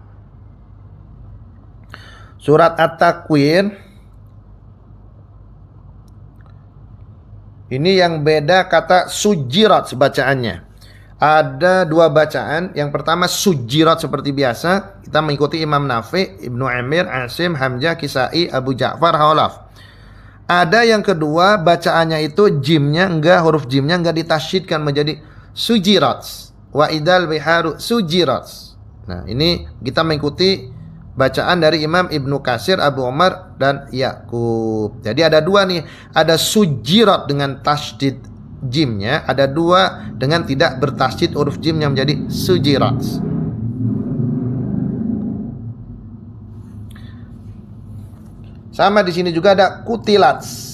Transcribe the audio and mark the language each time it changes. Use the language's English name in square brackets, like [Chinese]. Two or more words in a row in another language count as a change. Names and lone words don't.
[Indonesian] Surat At-Takwir ini yang beda kata sujirat bacaannya. Ada dua bacaan. Yang pertama sujirat seperti biasa. Kita mengikuti Imam Nafi, Ibnu Amir, Asim, Hamzah, Kisai, Abu Ja'far, Khalaf. Ada yang kedua bacaannya itu jimnya enggak, huruf jimnya enggak ditasydidkan menjadi sujirat. [Arabic] وإذا البحار سجرت. [Indonesian] Nah, ini kita mengikuti bacaan dari Imam Ibnu Katsir, Abu Umar dan Yaqub. Jadi ada dua nih, ada sujirat dengan tasydid jimnya, ada dua dengan tidak bertasydid huruf jimnya menjadi sujirat. Sama di sini juga ada kutilat.